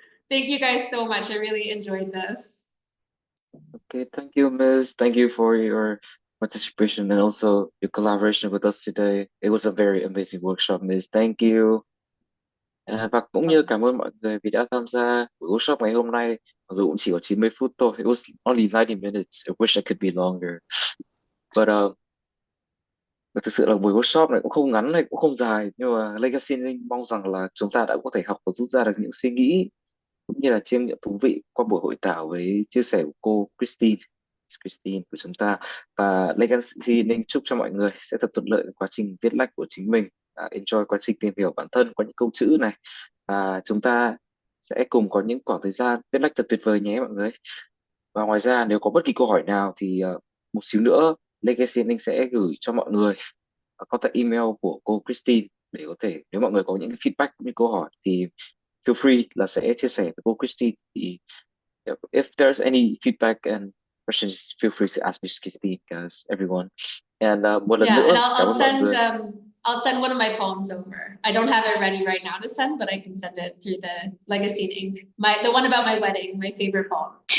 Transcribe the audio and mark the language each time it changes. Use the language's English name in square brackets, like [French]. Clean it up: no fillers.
[English] Thank you guys so much. I really enjoyed this. Okay, thank you, Miss. Thank you for your participation and also your collaboration with us today. It was a very amazing workshop, Miss. Thank you. [Vietnamese] Và cũng như cảm ơn mọi người vì đã tham gia buổi workshop ngày hôm nay. Mặc dù cũng chỉ có 90 phút thôi. [English] It was only 90 minutes. I wish I could be longer. [Vietnamese] But thực sự là buổi workshop này cũng không ngắn hay cũng không dài, nhưng mà Legacy Linh mong rằng là chúng ta đã có thể học và rút ra được những suy nghĩ cũng như là chiêm nghiệm thú vị qua buổi hội thảo với chia sẻ của cô Christine của chúng ta. Và Legacy Linh chúc cho mọi người sẽ thật thuận lợi trong quá trình viết lách của chính mình, enjoy quá trình tìm hiểu bản thân qua những câu chữ này, và chúng ta sẽ cùng có những khoảng thời gian viết lách thật tuyệt vời nhé mọi người. Và ngoài ra nếu có bất kỳ câu hỏi nào thì một xíu nữa Legacy Linh sẽ gửi cho mọi người contact email của cô Christine để có thể, nếu mọi người có những cái feedback cũng như câu hỏi thì [English] feel free [Vietnamese] là sẽ chia sẻ với cô Christine. [English] Thì if there's any feedback and questions, feel free to ask Miss Christine, guys, everyone. [Vietnamese] And một lần nữa [English] and [Vietnamese] cảm ơn mọi người. [English] I'll send one of my poems over. I don't have it ready right now to send, but I can send it through the Legacy and Ink. The one about my wedding, my favorite poem.